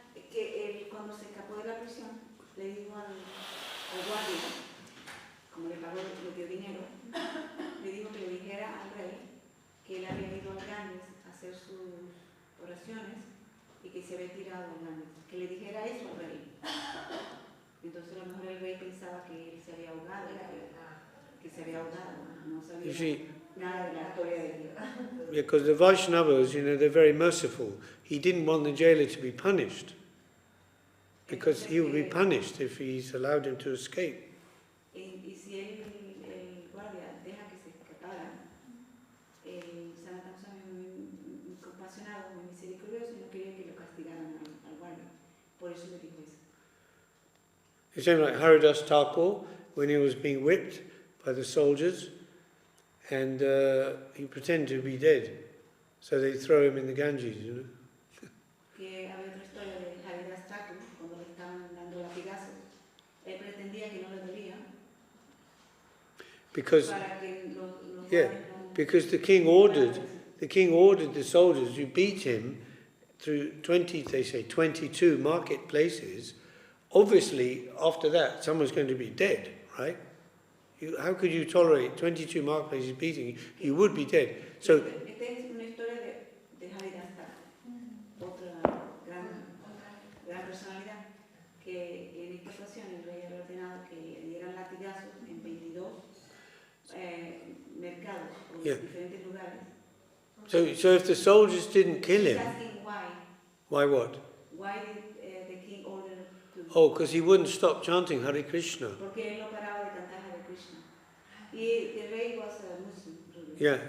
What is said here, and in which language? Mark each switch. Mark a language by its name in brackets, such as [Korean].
[Spanish] Que él cuando se escapó de la prisión le dijo al guardia, como le pagó, le dio dinero, le dijo que le dijera al rey que él había ido al Ganges a hacer sus oraciones y que se había tirado al Ganges, que le dijera eso al rey. Entonces a lo mejor el rey pensaba que él se había ahogado, que se había ahogado, no sabía nada de la historia de Dios. [English] Because the Vaishnavas, you know, they're very merciful. He didn't want the jailer to be punished, because he would be punished if he's allowed him to escape. [Spanish] Y si el guardia deja que se escapara, el Sanatana es muy compasionado, muy misericordioso y no quería que lo castigaran al guardia. Por eso le dijo eso. [English] It's same like Haridas Thakur, when he was being whipped by the soldiers, and he pretended to be dead, so they throw him in the Ganges, you know. [Spanish] Que había otra historia de Haridas Thakur, cuando le estaban dando latigazos, él pretendía que no le dolía. [English] Because, [Spanish] para que los [English] yeah, because the king ordered the soldiers who beat him through 22 marketplaces. Obviously, after that, someone's going to be dead, right? How could you tolerate 22 marketplaces beating you? You would be dead. So, [Spanish] esta es una historia de Haridas Thakur, otra gran personalidad, que en esta ocasión el rey había ordenado que le dieran latigazos en 22 mercados o diferentes lugares. [English] so if the soldiers didn't kill him, why what? Why did the king order to? Oh, because he wouldn't stop chanting Hare Krishna. [Spanish] Porque él no paraba de cantar Hare Krishna. Y el rey [English] was a Muslim ruler.